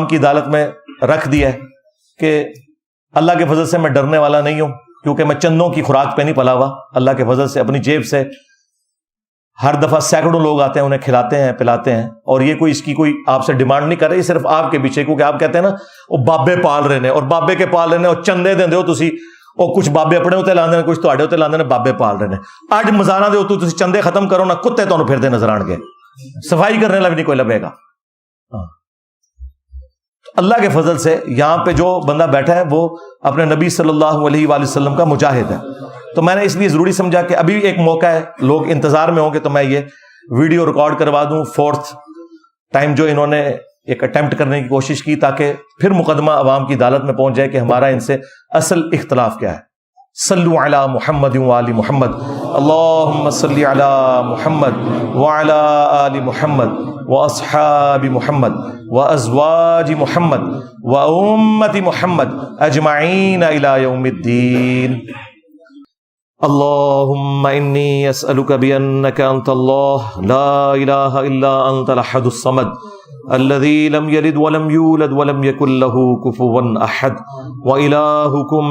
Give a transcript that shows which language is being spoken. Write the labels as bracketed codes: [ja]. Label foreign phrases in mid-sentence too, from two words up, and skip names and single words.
[ur] کی عدالت میں رکھ دیا ہے کہ اللہ کے فضل سے میں ڈرنے والا نہیں ہوں, کیونکہ میں چندوں کی خوراک پہ نہیں پلا ہوا, اللہ کے فضل سے اپنی جیب سے ہر دفعہ سینکڑوں لوگ آتے ہیں, انہیں کھلاتے ہیں پلاتے ہیں, اور یہ کوئی اس کی کوئی آپ سے ڈیمانڈ نہیں کر رہی, صرف آپ کے پیچھے, کیونکہ آپ کہتے ہیں نا وہ بابے پال رہے ہیں, اور بابے کے پال رہے ہیں, [pa] اور چندے دیں ہو تسی, [ur] اور [pa] کچھ بابے اپنے ہوتے لاندے ہیں, کچھ تواڈے ہوتے لاندے ہیں, [ur] بابے پال رہے ہیں. [pa] اج مزاراں دے اوتے تسی چندے ختم کرو نا, کتے تانوں پھردے نظر آن گے, صفائی کرنے والا بھی نہیں کوئی لبے گا. [ur] اللہ کے فضل سے یہاں پہ جو بندہ بیٹھا ہے وہ اپنے نبی [ar] صلی اللہ علیہ وآلہ وسلم [ur] کا مجاہد ہے, تو میں نے اس لیے ضروری سمجھا کہ ابھی ایک موقع ہے، لوگ انتظار میں ہوں گے، تو میں یہ ویڈیو ریکارڈ کروا دوں 4th ٹائم جو انہوں نے ایک اٹیمپٹ کرنے کی کوشش کی، تاکہ پھر مقدمہ عوام کی عدالت میں پہنچ جائے کہ ہمارا ان سے اصل اختلاف کیا ہے۔ [ar] صلو علی محمد وآل محمد، اللہم صلی علی محمد وعلی آل محمد واصحاب محمد وازواج محمد وامت محمد اجمعین الی یوم الدین۔ اللهم إني أسألك بأنك أنت الله لا إله إلا أنت الأحد الصمد الذي لم يلد ولم يولد ولم يكن له كفوا أحد وإلهكم